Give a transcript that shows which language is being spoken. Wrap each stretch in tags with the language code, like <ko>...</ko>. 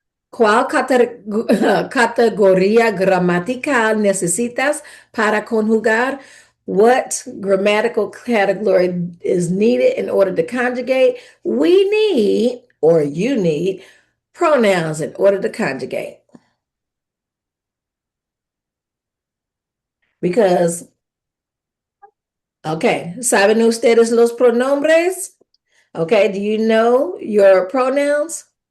<es>¿Cuál categoría gramatical necesitas para conjugar?</es> <en>What grammatical category is needed in order to conjugate? We need, or you need, pronouns in order to conjugate. Because, okay,</en> <es>¿saben ustedes los pronombres?</es> <en>Okay, do you know your pronouns?</en>